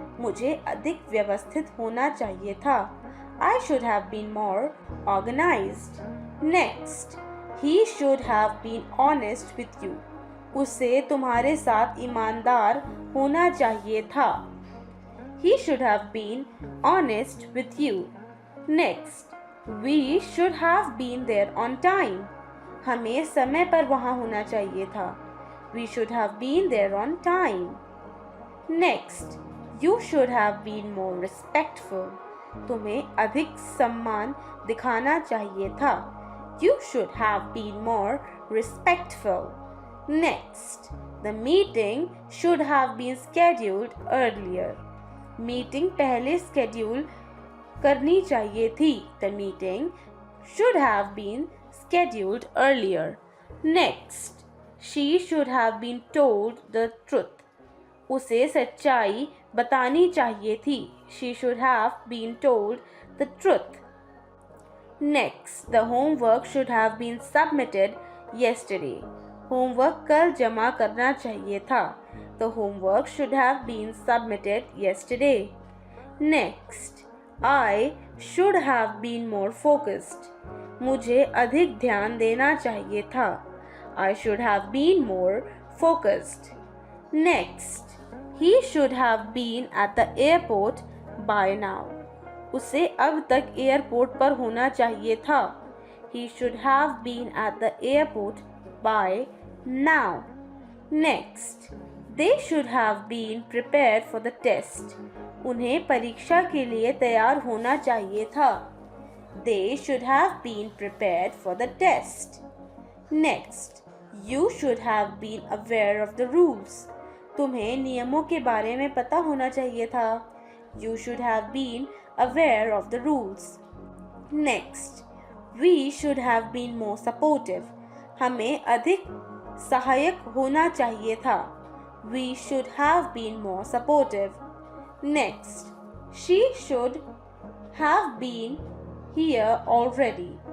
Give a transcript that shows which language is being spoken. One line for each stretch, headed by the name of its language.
Hindi: मुझे अधिक व्यवस्थित होना चाहिए था.
English: I should have been more organized. Next, he should have been honest with you.
Hindi: उसे तुम्हारे साथ ईमानदार होना चाहिए था.
English: He should have been honest with you. Next, we should have been there on time.
Hindi: हमें समय पर वहाँ होना चाहिए था.
English: We should have been there on time. Next, you should have been more respectful.
Hindi: तुम्हें अधिक सम्मान दिखाना चाहिए था.
English: You should have been more respectful. Next, the meeting should have been scheduled earlier.
Hindi: Meeting पहले schedule करनी चाहिए थी.
English: The meeting should have been scheduled earlier. Next, she should have been told the truth.
Hindi: उसे सच्चाई बतानी चाहिए थी.
English: She should have been told the truth. Next, the homework should have been submitted yesterday.
Hindi: Homework कल जमा करना चाहिए था.
English: The homework should have been submitted yesterday. Next, I should have been more focused.
Hindi: मुझे अधिक ध्यान देना चाहिए था.
English: I should have been more focused. Next, he should have been at the airport by now.
Hindi: उसे अब तक एयरपोर्ट पर होना चाहिए था.
English: He should have been at the airport by now. Next, they should have been prepared for the test.
Hindi: उन्हें परीक्षा के लिए तैयार होना चाहिए था.
English: They should have been prepared for the test. Next, you should have been aware of the rules.
Hindi: तुम्हें नियमों के बारे में पता होना चाहिए था.
English: You should have been aware of the rules. Next, we should have been more supportive.
Hindi: हमें अधिक सहायक होना चाहिए था.
English: We should have been more supportive. Next, she should have been here already.